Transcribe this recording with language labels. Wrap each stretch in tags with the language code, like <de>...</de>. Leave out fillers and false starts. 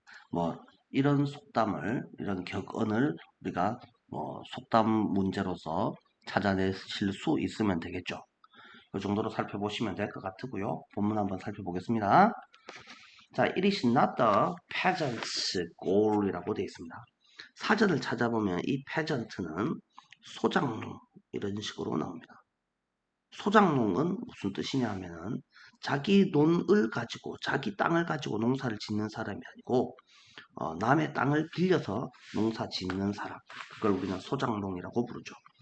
<ko>뭐 이런 속담을 이런 격언을 우리가 속담 문제로서 찾아내실 수 있으면 되겠죠. 이 정도로 살펴보시면 될 것 같고요. 본문 한번 살펴보겠습니다.</ko> <en>자, it is not the peasant's goal이라고</en> <ko>되어 있습니다. 사전을 찾아보면 이 peasant는 소장농 이런 식으로 나옵니다. 소장농은 무슨 뜻이냐 하면은 자기 논을 가지고 자기 땅을 가지고 농사를 짓는 사람이 아니고 남의 땅을 빌려서 농사 짓는 사람 그걸 우리는 소장농이라고 부르죠.</ko>